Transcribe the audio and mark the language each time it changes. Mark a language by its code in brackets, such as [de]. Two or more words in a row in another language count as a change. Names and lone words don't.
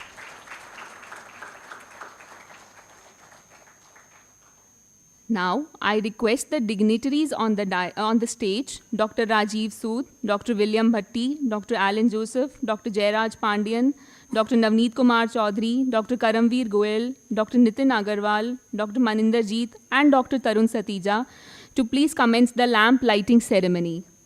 [en] Now, I request the dignitaries on the stage, Dr. Rajiv Sood, Dr. William Bhatti, Dr. Alan Joseph, Dr. Jairaj Pandian, Dr. Navneet Kumar Chaudhary, Dr. Karamveer Goel, Dr. Nitin Agarwal, Dr. Maninderjeet, and Dr. Tarun Satija to please commence the lamp lighting ceremony.